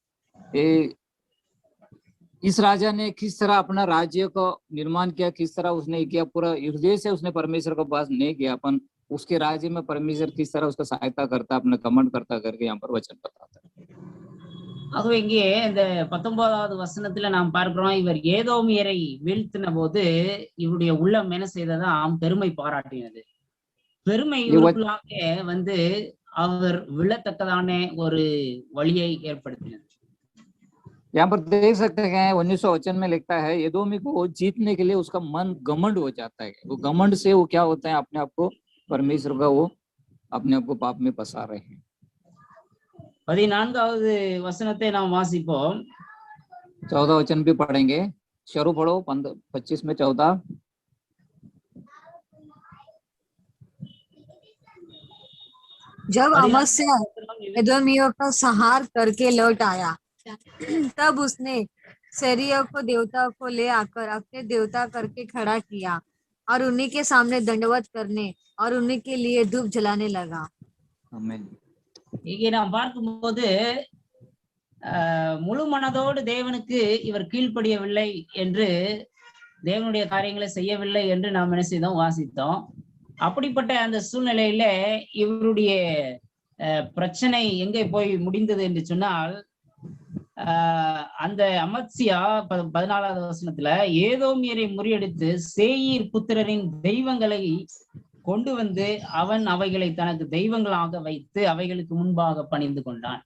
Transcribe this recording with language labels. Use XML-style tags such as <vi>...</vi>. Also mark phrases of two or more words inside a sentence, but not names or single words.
<hi>इस राजा ने किस तरह अपना राज्य को निर्माण किया, किस तरह उसने किया, पूरा हृदय से उसने परमेश्वर का पास नहीं किया, अपन उसके राज्य में परमेश्वर किस तरह उसका सहायता करता, अपना कमेंट करता करके यहाँ पर वचन बताता है.</hi> <ta>ஆகவே இங்கே இந்த 19வது வசனத்துல நாம் பார்க்கிறோம், இவர் ஏதோமியரை வீழ்த்தின போது இவருடைய உள்ளம் என்ன செய்ததாம், பெருமை பாராட்டினது. பெருமை இவருக்குள்ளாக வந்து அவர் விழத்தக்கதான ஒரு வழியை ஏற்படுத்தினது.</ta> <hi>यहाँ पर देख सकते हैं 19वां वचन में लिखता है, एदोमी को जीतने के लिए उसका मन घमंड हो जाता है. वो घमंड से वो क्या होता है, अपने आप को परमेश्वर का वो अपने आप को पाप में फंसा रहे हैं.</hi> <ta>14வது வசனத்தை நாம் வாசிப்போம்.</ta> <hi>14 वचन भी पढ़ेंगे. शुरू पढ़ो 25 में 14. जब 14 अमस्या एदोमियों का संहार करके लौट आया तब उसने सेरियों को देवता को ले आकर अपने देवता करके खड़ा किया और उन्हीं के सामने दंडवत करने और उन्हीं के लिए धूप जलाने लगा। आमीन।</hi> <ta>இங்கே நாம் பார்க்கும்போது முழு மனதோடு தேவனுக்கு இவர் கீழ்ப்படியவில்லை என்று, தேவனுடைய காரியங்களை செய்யவில்லை என்று நாம் என்ன செய்தோம், வாசித்தோம். அப்படிப்பட்ட அந்த சூழ்நிலையில இவருடைய பிரச்சனை எங்கே போய் முடிந்தது என்று சொன்னால், அந்த அமத்சியா 14வது வசனத்துல ஏதோமியரை முறியடித்து சேயீர் புத்திரரின் தெய்வங்களை கொண்டு வந்து அவன் அவைகளை தனக்கு தெய்வங்களாக வைத்து அவைகளுக்கு முன்பாக பணிந்து கொண்டான்.</ta>